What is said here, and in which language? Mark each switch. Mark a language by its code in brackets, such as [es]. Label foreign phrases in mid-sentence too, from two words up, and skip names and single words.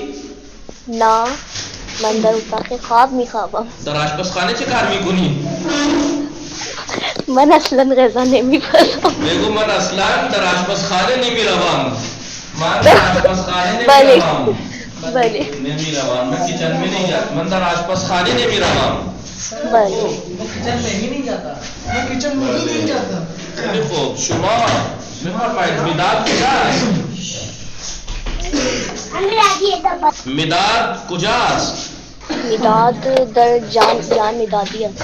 [fa] نه من در اتاق خواب میخوابم. در آشپزخانه چه کار میکنی؟ من اصلا غذا نمیخورم. بگو من اصلا در آشپزخانه نمیروم. من در آشپزخانه بله. نمیروم. بله [ur] نمیروم. من کچن میں نہیں جاتا. [fa] من در آشپزخانه نمیروم. بله. خیلی خوب. شما بفرمایید مداد کجاست؟ مداد کجاست؟ مداد در جام مدادی است.